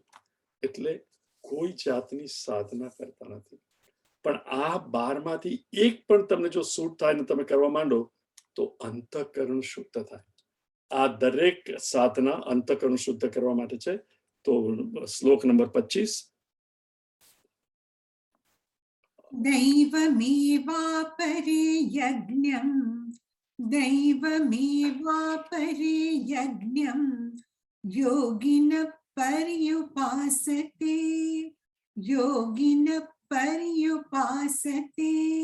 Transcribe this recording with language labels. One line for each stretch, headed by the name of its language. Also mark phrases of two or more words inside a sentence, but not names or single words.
Gujarati: એટલે કોઈ જાતની સાધના કરતા નથી. પણ આ 12 માંથી એક પણ તમને જો સૂટ થાય ને તમે કરવા માંડો તો અંતઃકરણ શુદ્ધ થાય. આ દરેક સાધના અંતઃકરણ શુદ્ધ કરવા માટે છે. તો શ્લોક નંબર 25,
Sanskrit: दैवमेवापरे यज्ञं दैवमेवापरे यज्ञं योगिनः पर्युपासते योगिनः पर्युपासते